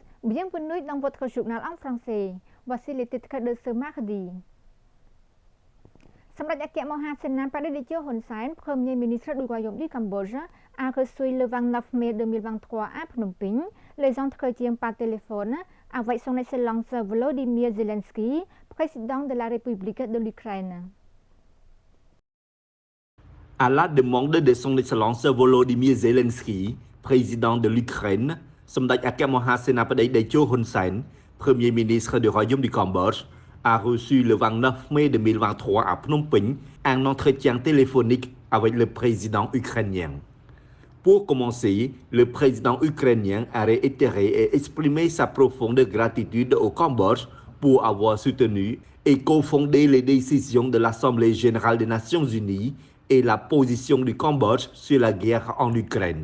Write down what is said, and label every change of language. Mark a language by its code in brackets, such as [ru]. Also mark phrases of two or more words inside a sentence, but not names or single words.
[fr] Bien venue dans votre journal en français. Voici les titres de ce mardi. សម្ដេចអគ្គមហាសេនាបតីតេជោហ៊ុនសែន Premier ministre du Royaume du Cambodge, a reçu le 29 mai 2023 à Phnom Penh les entretiens par téléphone avec son Excellence Volodymyr Zelensky, président de la République de l'Ukraine. À la demande de son Excellence Volodymyr Zelensky, président de l'Ukraine, សម្ដេចអគ្គមហាសេនាបតីតេជោហ៊ុនសែន Premier ministre du Royaume du Cambodge, a reçu le 29 mai 2023 à Phnom Penh un entretien téléphonique avec le président ukrainien. Pour commencer, le président ukrainien a réitéré et exprimé sa profonde gratitude au Cambodge pour avoir soutenu et cofondé les décisions de l'Assemblée générale des Nations unies et la position du Cambodge sur la guerre en Ukraine.